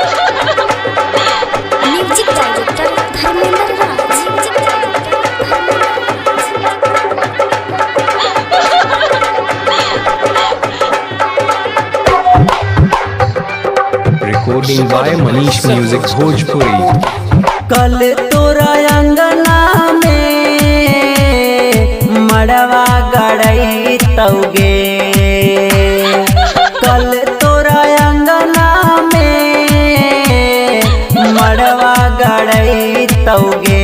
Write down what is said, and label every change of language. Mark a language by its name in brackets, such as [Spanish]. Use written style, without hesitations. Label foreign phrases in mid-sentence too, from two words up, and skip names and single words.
[English] Music director Dharmendra Raj. Recording by Manish Music Bhojpuri. [Bhojpuri] कल तोरा अंगना में मड़वा गड़ई तौगे, कल तोरा अंगना में मड़वा गड़ई तौगे।